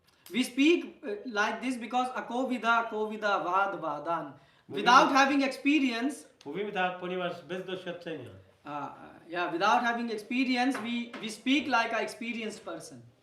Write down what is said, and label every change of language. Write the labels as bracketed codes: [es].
[en] We speak like this because akovida vad vadan. Without having experience, [pl] Mówimy tak, ponieważ bez doświadczenia. [en] without having experience, we speak like a experienced person.